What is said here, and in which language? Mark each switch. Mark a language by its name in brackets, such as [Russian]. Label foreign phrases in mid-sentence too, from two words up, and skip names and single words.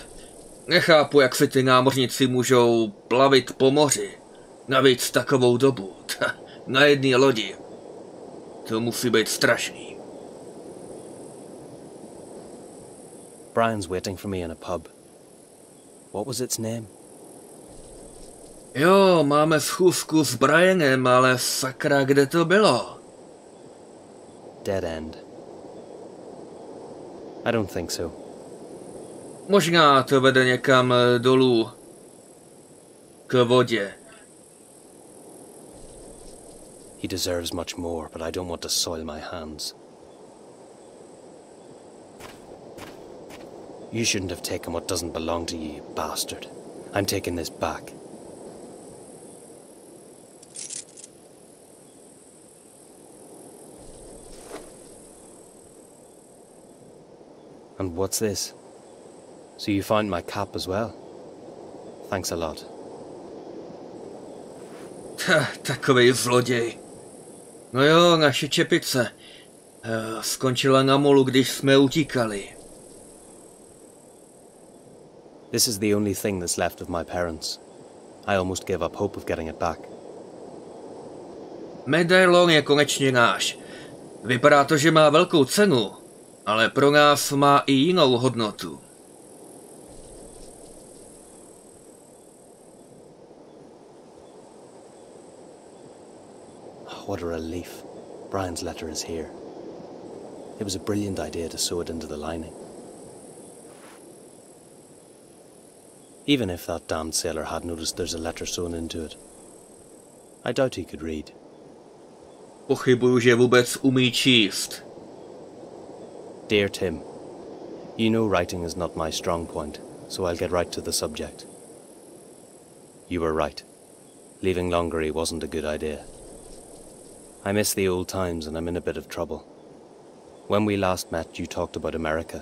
[Czech] Nechápu, jak si ty námořníci můžou plavit po moři. Navíc takovou dobu. Na jedné lodi. To musí být strašný. [English] Brian's waiting for me in a pub. What was its name? [Czech] Jo, máme schůzku s Brianem, ale sakra, kde to bylo? [English] Dead End. I don't think so. [Czech] Možná to vede někam dolů. K vodě. [English] He deserves much more, but I don't want to soil my hands. You shouldn't have taken what doesn't belong to you, you bastard. I'm taking this back. And what's this? So you found my cap as well? Thanks a lot. [Czech] Takovej zloděj. No jo, naše čepice. Skončila na molu, když jsme utíkali. [English] This is the only thing that's left of my parents. I almost gave up hope of getting it back. [Czech] Medailon je konečně náš. Vypadá to, že má velkou cenu, ale pro nás má i jinou hodnotu. [English] What a relief. Brian's letter is here. It was a brilliant idea to sew it into the lining. Even if that damned sailor had noticed there's a letter sewn into it, I doubt he could read. [Czech] Pochybuju, že vůbec umí číst. [English] Dear Tim, you know writing is not my strong point, so I'll get right to the subject. You were right. Leaving Longery wasn't a good idea. I miss the old times and I'm in a bit of trouble. When we last met, you talked about America.